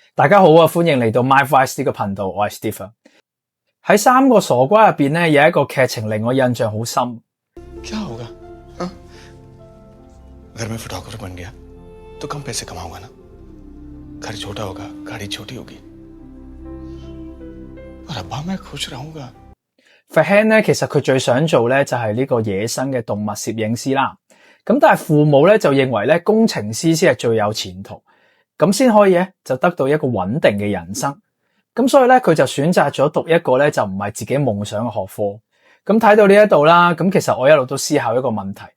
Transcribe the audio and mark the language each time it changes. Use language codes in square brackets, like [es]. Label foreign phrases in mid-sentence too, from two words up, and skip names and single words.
[yue] 大家好啊，歡迎嚟到 MyVice 呢個頻道，我係 Stephen。喺三個傻瓜入邊咧，有一個劇情令我印象好深。 [hi] क्या होगा? हाँ? घर में फोटोग्राफर बन गया तो कम पैसे कमाऊंगा ना। घर छोटा होगा, गाड़ी छोटी होगी, और अब्बा मैं खुश रहूंगा। [yue] Farhan 咧，其實佢最想做咧就係呢個野生嘅動物攝影師啦。咁但係父母咧就認為咧工程師先係最有前途，咁先可以咧就得到一個穩定嘅人生。咁所以咧佢就選擇咗讀一個咧就唔係自己夢想嘅學科。咁睇到呢一度啦，咁其實我一路都思考一個問題。